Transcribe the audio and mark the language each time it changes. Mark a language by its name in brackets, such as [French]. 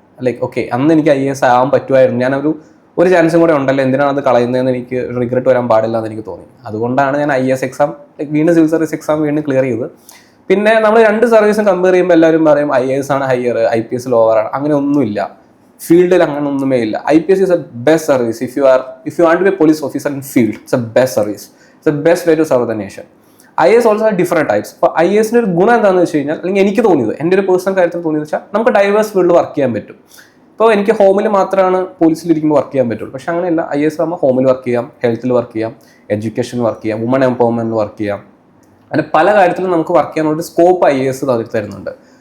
[Malayalam] Like okay, അന്ന് എനിക്ക് IAS ആവാൻ പറ്റുമായിരുന്നു, ഞാനൊരു ചാൻസും കൂടെ ഉണ്ടല്ലോ, എന്തിനാണ് അത് കളയുന്നതെന്ന് എനിക്ക് റിഗ്രറ്റ് വരാൻ പാടില്ല എന്ന് എനിക്ക് തോന്നി. അതുകൊണ്ടാണ് ഞാൻ IAS എക്സാം വീണ്ടും സിവിൽ സർവീസ് എക്സാം വീണ്ടും ക്ലിയർ ചെയ്തത്. പിന്നെ നമ്മൾ 2 സർവീസും കമ്പയർ ചെയ്യുമ്പോൾ എല്ലാവരും പറയും IAS ആണ് ഹയർ, IPS ലോവർ ആണ്. അങ്ങനെ ഒന്നുമില്ല, ഫീൽഡിൽ അങ്ങനെ ഒന്നുമേ ഇല്ല. [English] IPS is a best service if you want to be a police officer in field. It's a best service. It's the best way to serve the nation. IAS also have different types. [Malayalam] അപ്പോൾ IASന്റെ ഒരു ഗുണം എന്താണെന്ന് വെച്ച് കഴിഞ്ഞാൽ, അല്ലെങ്കിൽ എനിക്ക് തോന്നിയത്, എൻ്റെ ഒരു പേഴ്സണൽ കാര്യത്തിൽ തോന്നിയത് വെച്ചാൽ, നമുക്ക് ഡൈവേഴ്സ് ഫീൽഡിൽ വർക്ക് ചെയ്യാൻ പറ്റും. ഇപ്പോൾ എനിക്ക് ഹോമിൽ മാത്രമാണ് പോലീസിലിരിക്കുമ്പോൾ വർക്ക് ചെയ്യാൻ പറ്റുള്ളൂ. പക്ഷെ അങ്ങനെയല്ല, IAS ആകുമ്പോൾ ഹോമിൽ വർക്ക് ചെയ്യാം, ഹെൽത്തിൽ വർക്ക് ചെയ്യാം, എഡ്യൂക്കേഷനിൽ വർക്ക് ചെയ്യാം, വുമൺ എംപവർമെൻറ്റിൽ വർക്ക് ചെയ്യാം. അങ്ങനെ പല കാര്യത്തിലും നമുക്ക് വർക്ക് ചെയ്യാനുള്ള സ്കോപ്പ് IAS തരുന്നുണ്ട്.